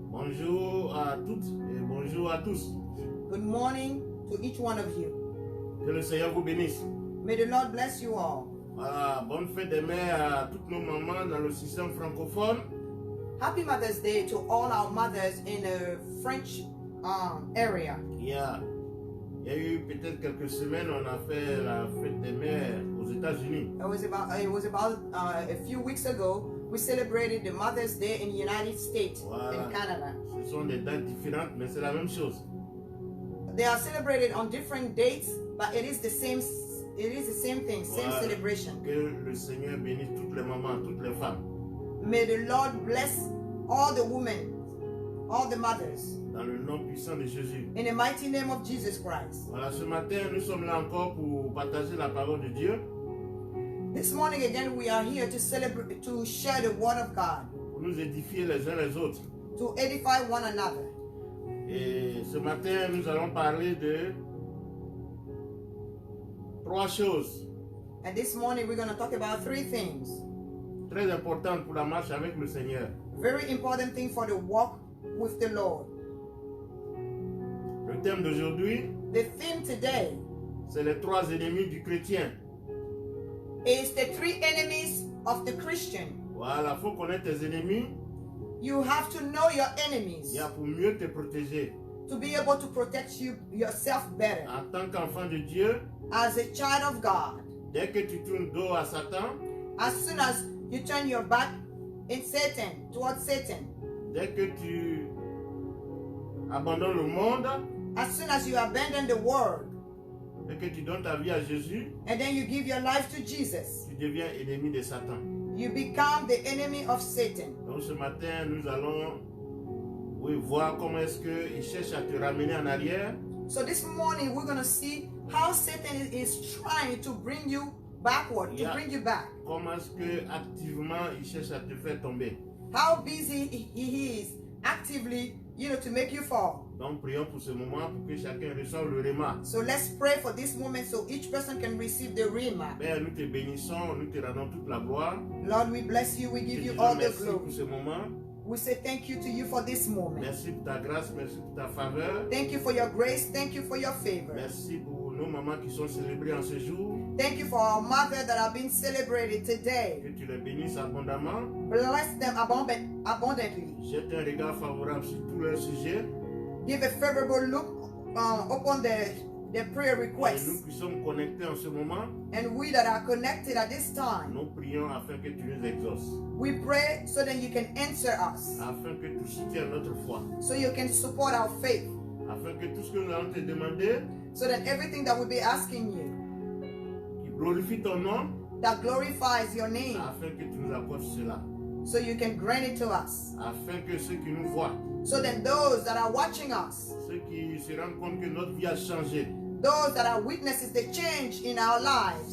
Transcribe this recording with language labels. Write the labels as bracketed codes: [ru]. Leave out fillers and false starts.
[fr] bonjour à toutes et bonjour à tous. [en] good morning to each one of you. [fr] Que le Seigneur vous bénisse. [en] May the Lord bless you all. [fr] Voilà, bonne fête des mères à toutes nos mamans dans le système francophone. [en] Happy Mother's Day to all our mothers in the French area. [fr] Il y a eu peut-être quelques semaines, on a fait la fête des mères aux États-Unis. [en] It was about a few weeks ago. We celebrated the Mother's Day in the United States and Canada. [fr] Ce sont des dates différentes, mais c'est la même chose. [en] They are celebrated on different dates, but it is the same. It is the same thing, same celebration. [fr] Que le Seigneur bénisse toutes les mamans, toutes les femmes. [en] May the Lord bless all the women, all the mothers. [fr] Dans le nom puissant de Jésus. [en] In the mighty name of Jesus Christ. [fr] Voilà, ce matin, nous sommes là encore pour partager la parole de Dieu. [en] This morning again, we are here to celebrate, to share the word of God, [fr] Pour nous édifier les uns les autres. [en] to edify one another. [fr] Et ce matin, nous allons parler de 3 choses [en] And this morning, we're going to talk about 3 things. [fr] très importantes pour la marche avec le Seigneur. [en] Very important thing for the walk with the Lord. [fr] Le thème d'aujourd'hui, [en] The theme today [fr] c'est les 3 ennemis du chrétien. [en] is the 3 enemies of the Christian. [fr] Voilà, il faut connaître tes ennemis [en] You have to know your enemies [fr] pour mieux te protéger. [en] to be able to protect yourself better. [fr] En tant qu'enfant de Dieu, [en] As a child of God, [fr] dès que tu tournes dos à Satan, [en] as soon as you turn your back towards Satan, [fr] dès que tu abandonnes le monde, [en] as soon as you abandon the world, [fr] et que tu donnes ta vie à Jésus, [en] and then you give your life to Jesus, [fr] tu deviens ennemi de Satan. [en] you become the enemy of Satan. [fr] Donc ce matin, nous allons voir comment est-ce qu'il cherche à te ramener en arrière. [en] So this morning we're going to see how Satan is trying to bring you backward, to bring you back. [fr] Comment est-ce que activement il cherche à te faire tomber. [en] How busy he is actively, to make you fall. [fr] Donc prions pour ce moment pour que chacun reçoive le réma. [en] So let's pray for this moment so each person can receive the rhema. [fr] Père, nous te bénissons, nous te rendons toute la gloire. [en] Lord, we bless you, we give you [fr] disons [en] all the [fr] merci pour [en] glory. [fr] ce moment. [en] We say thank you to you for this moment. [fr] Merci pour ta grâce, merci pour ta faveur. [en] Thank you for your grace, thank you for your favor. [fr] Merci pour nos mamans qui sont célébrées en ce jour. [en] Thank you for our mother that are being celebrated today. [fr] Que tu les bénisses abondamment. [en] Bless them abundantly. [fr] Jette un regard favorable sur tous leurs sujets. [en] Give a favorable look upon the prayer [fr] Et [en] requests. [fr] nous qui sommes connectés en ce moment, [en] And we that are connected at this time, [fr] nous prions afin que tu nous exauces. [en] we pray so that you can answer us, [fr] Afin que tu soutiennes notre foi. [en] so you can support our faith, [fr] Afin que tout ce que nous allons te demander, [en] so that everything that we'll be asking you, [fr] qui glorifie ton nom, [en] that glorifies your name, [fr] afin que tu nous apportes cela. [en] so you can grant it to us, [fr] Afin que ceux qui nous voient, [en] so that those that are watching us, [fr] ceux qui se rendent compte que notre vie a changé, [en] those that are witnesses the change in our lives,